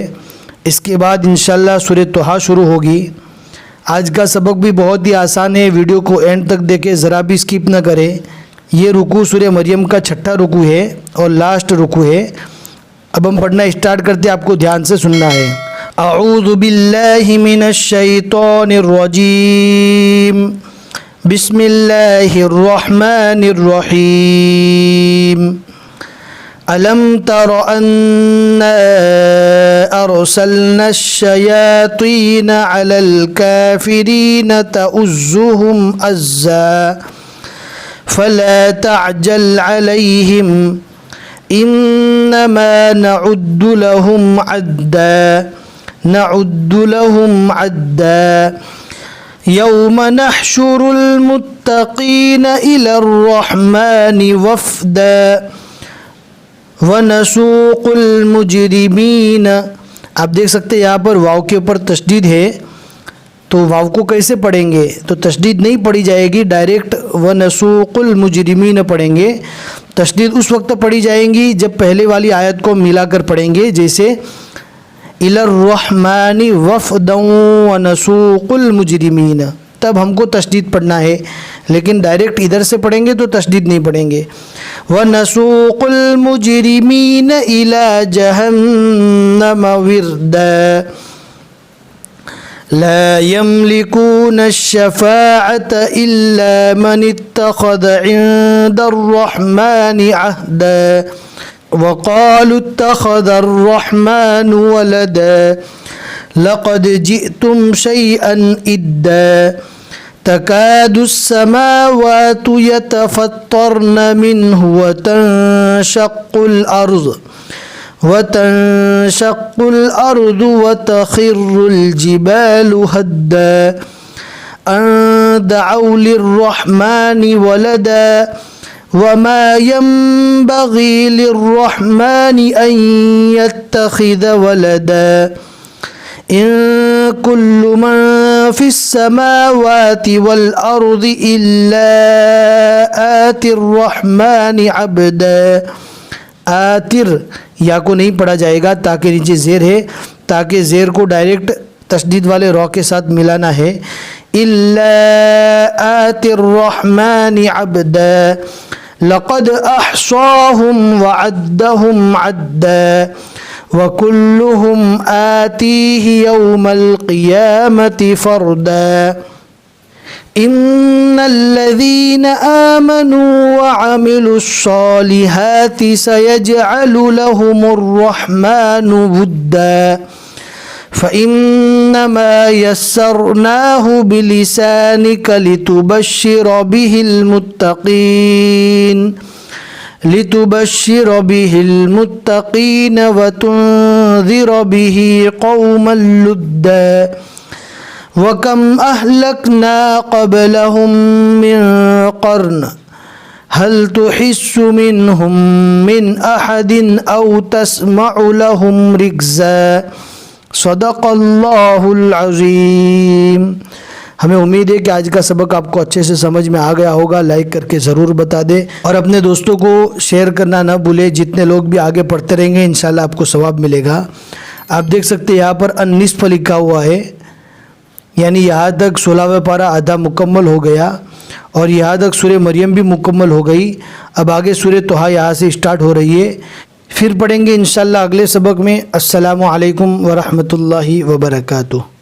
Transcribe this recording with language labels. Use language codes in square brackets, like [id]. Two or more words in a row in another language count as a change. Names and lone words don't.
[ur] اس کے بعد ان شاء اللہ سورہ طہٰ شروع ہوگی. آج کا سبق بھی بہت ہی آسان ہے، ویڈیو کو اینڈ تک دیکھیں، ذرا بھی اسکپ نہ کریں. یہ رکوع سورہ مریم کا 6ٹھا رکوع ہے اور لاسٹ رکوع ہے. اب ہم پڑھنا اسٹارٹ کرتے ہیں، آپ کو دھیان سے سننا ہے. [ar] أعوذ بالله من الشيطان الرجيم، بسم الله الرحمن الرحيم. ألم تر أنا أرسلنا الشياطين على الكافرين تؤزهم أزا فلا تعجل عليهم إنما نعد لهم عدا يوم نحشر المتقين إلى الرحمن وفدا ونسوق المجرمين. [ur] آپ دیکھ سکتے ہیں یہاں پر واو کے اوپر تشدید ہے، تو واو کو کیسے پڑھیں گے? تو تشدید نہیں پڑھی جائے گی، ڈائریکٹ [ar] ونسوق المجرمين [ur] پڑھیں گے. تشدید اس وقت پڑھی جائیں گی جب پہلے والی آیت کو ملا کر پڑھیں گے، جیسے [ar] إلى الرحمن وفدا ونسوق المجرمين, [ur] تب ہم کو تشدید پڑھنا ہے. لیکن ڈائریکٹ ادھر سے پڑھیں گے تو تشدید نہیں پڑھیں گے. [ar] ونسوق المجرمين إلى جهنم وردا لا يملكون الشفاعة إلا من اتخذ عند الرحمن عهدا وقالوا اتخذ الرحمن ولدا لقد جئتم شيئا إدا تكاد السماوات يتفطرن منه وتنشق الأرض وتخر الجبال هدا أن دعوا للرحمن ولدا وما ينبغي للرحمن أن يتخذ ولدا إن كل من في السماوات والأرض إلا آتي الرحمن عبدا. [ur] آتِر یا کو نہیں پڑھا جائے گا تاکہ نیچے زیر ہے، تاکہ زیر کو ڈائریکٹ تشدید والے را کے ساتھ ملانا ہے. [ar] إلا آتي الرحمن عبدا لقد أحصاهم وعدهم عدا وكلهم آتيه يوم القيامة فردا. إن الذين آمنوا وعملوا الصالحات سيجعل لهم الرحمن ودا فإنما يسرناه بلسانك لتبشر به المتقين وتنذر به قوما لدا وكم أهلكنا قبلهم من قرن هل تحس منهم من أحد أو تسمع لهم ركزا. صدق الله العظيم. [ur] ہمیں امید ہے کہ آج کا سبق آپ کو اچھے سے سمجھ میں آ گیا ہوگا. لائک کر کے ضرور بتا دیں اور اپنے دوستوں کو شیئر کرنا نہ بھولیں. جتنے لوگ بھی آگے پڑھتے رہیں گے ان شاء اللہ آپ کو ثواب ملے گا۔ آپ دیکھ سکتے ہیں یہاں پر النصف لکھا ہوا ہے، یعنی یہاں تک 16واں پارہ آدھا مکمل ہو گیا اور یہاں تک سورہ مریم بھی مکمل ہو گئی. اب آگے سورہ طہٰ یہاں سے اسٹارٹ ہو رہی ہے۔ پھر پڑھیں گے ان شاء اللہ اگلے سبق میں. [ar] السلام عليكم ورحمة الله وبركاته.